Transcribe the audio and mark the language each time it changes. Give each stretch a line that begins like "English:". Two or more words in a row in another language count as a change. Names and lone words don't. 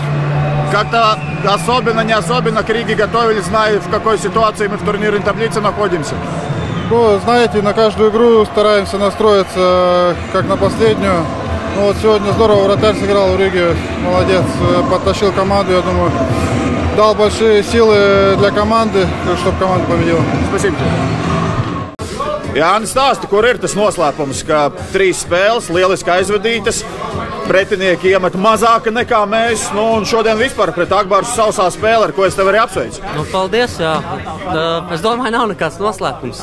Russian: Как-то особенно, не особенно к Риге готовились, зная, в какой ситуации мы в турнирной таблице находимся? Ну, знаете, на каждую игру стараемся настроиться, как на последнюю. Ну, вот сегодня здорово вратарь сыграл в Риге, молодец, подтащил команду, я думаю, дал большие силы для команды, чтобы команда победила. Спасибо.
Latvian: Jānis, stāsti, kur ir tas noslēpums, ka 3 spēles lieliski aizvadītas, pretinieki iemet mazāk nekā mēs, nu, un šodien vispār pret Akbaru sausā spēle, ar ko es tev arī apsveicu. Nu, paldies, jā. Es domāju, nav nekāds noslēpums.